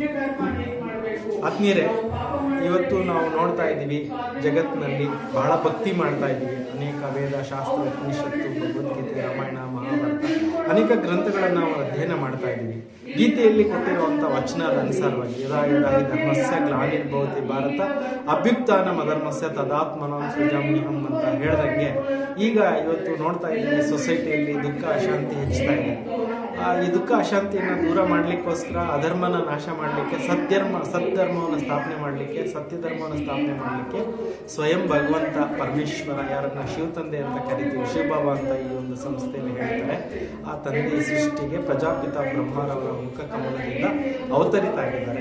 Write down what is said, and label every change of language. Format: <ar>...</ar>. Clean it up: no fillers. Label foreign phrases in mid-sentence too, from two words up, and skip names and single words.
<kn>ಆತ್ಮೀಯರೇ, ಇವತ್ತು ನಾವು ನೋಡ್ತಾ ಇದ್ದೀವಿ ಜಗತ್ತಿನಲ್ಲಿ ಬಹಳ ಭಕ್ತಿ ಮಾಡ್ತಾ ಇದ್ದೀವಿ. ಅನೇಕ ವೇದ, ಶಾಸ್ತ್ರ, ಉಪನಿಷತ್ತು, ಭಗವದ್ಗೀತೆ, ರಾಮಾಯಣ, ಮಹಾಭಾರತ ಅನೇಕ ಗ್ರಂಥಗಳನ್ನು ನಾವು ಅಧ್ಯಯನ ಮಾಡ್ತಾ ಇದ್ದೀವಿ. ಗೀತೆಯಲ್ಲಿ ಕೊಟ್ಟಿರುವಂಥ ವಚನದ ಅನುಸಾರವಾಗಿ</kn> <sa>ಯದಾ ಯದಾ ಹಿ ಧರ್ಮಸ್ಯ ಗ್ಲಾನಿರ್ಭವತಿ ಭಾರತ ಅಭ್ಯುತ್ಥಾನಂ ಅಧರ್ಮಸ್ಯ ತದಾತ್ಮನಾಂ ಸೃಜಾಮ್ಯಹಂ</sa> <kn>ಅಂತ ಹೇಳ್ದಂಗೆ ಈಗ ಇವತ್ತು ನೋಡ್ತಾ ಇದ್ದೀವಿ ಸೊಸೈಟಿಯಲ್ಲಿ ದುಃಖ ಅಶಾಂತಿ ಹೆಚ್ಚುತ್ತಾ ಇದೆ. ಈ ದುಃಖ ಅಶಾಂತಿಯನ್ನು ದೂರ ಮಾಡಲಿಕ್ಕೋಸ್ಕರ ಅಧರ್ಮನ ನಾಶ ಮಾಡಲಿಕ್ಕೆ, ಸದ್ಧರ್ಮವನ್ನು ಸ್ಥಾಪನೆ ಮಾಡಲಿಕ್ಕೆ, ಸತ್ಯಧರ್ಮವನ್ನು ಸ್ಥಾಪನೆ ಮಾಡಲಿಕ್ಕೆ ಸ್ವಯಂ ಭಗವಂತ ಪರಮೇಶ್ವರ, ಯಾರನ್ನ ಶಿವತಂದೆ ಅಂತ ಕರಿತೀವಿ, ಶಿವಬಾಬಾ ಅಂತ ಈ ಒಂದು ಸಂಸ್ಥೆಯಲ್ಲಿ ಹೇಳ್ತಾರೆ, ಆ ತಂದೆ ಈ ಸೃಷ್ಟಿಗೆ ಪ್ರಜಾಪಿತ ಬ್ರಹ್ಮರವರ ಮುಖ ಕಮಲದಿಂದ ಅವತರಿತ ಆಗಿದ್ದಾರೆ.</kn>